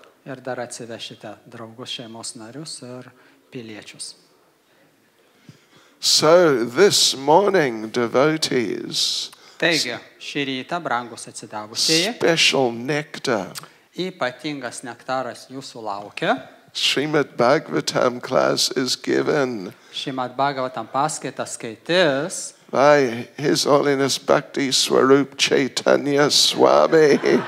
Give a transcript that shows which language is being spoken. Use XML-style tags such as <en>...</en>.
<lt>Ir dar atsivešite draugus, šeimos narius ir piliečius.</lt> <en>So this morning, devotees,</en> <lt>Taigi, šį rytą, brangus atsidavusieji,</lt> <en>special nectar.</en> <lt>ypatingas nektaras jūsų laukia.</lt> <en>Srimad Bhagavatam class is given</en> <lt>Šrimad Bhagavatam paskaitą skaitys</lt> <en>by His Holiness Bhakti Swarup Chaitanya Swami.</en>